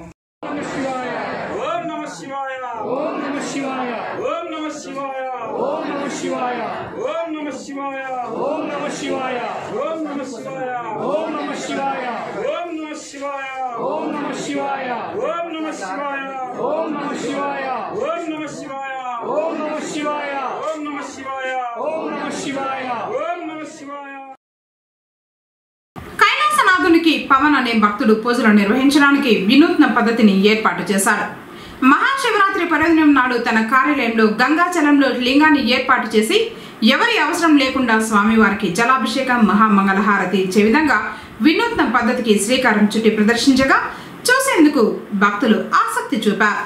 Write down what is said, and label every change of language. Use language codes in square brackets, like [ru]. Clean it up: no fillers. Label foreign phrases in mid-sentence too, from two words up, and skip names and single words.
[sa] ओम नमः शिवाय ओम नमः शिवाय ओम नमः शिवाय ओम नमः शिवाय ओम नमः शिवाय ओम नमः शिवाय ओम नमः शिवाय ओम नमः शिवाय ओम नमः शिवाय ओम नमः शिवाय ओम नमः शिवाय ओम नमः शिवाय ओम नमः शिवाय ओम नमः शिवाय ओम नमः शिवाय ओम नमः शिवाय ओम नमः शिवाय। [te] కైలాసనాథునికి పవన్ అనే భక్తుడు పూజలు నిర్వహించడానికి వినూత్న పద్ధతిని ఏర్పాటు చేశారు. మహాశివరాత్రి పర్వదినం నాడు తన కార్యాలయంలో గంగాజలంలో లింగాన్ని ఏర్పాటు చేసి ఎవరి అవసరం లేకుండా స్వామివారికి జలాభిషేకం మహామంగళహారతి ఇచ్చే విధంగా వినూత్న పద్ధతికి శ్రీకారం చుట్టి ప్రదర్శించగా చూసేందుకు భక్తులు ఆసక్తి చూపారు.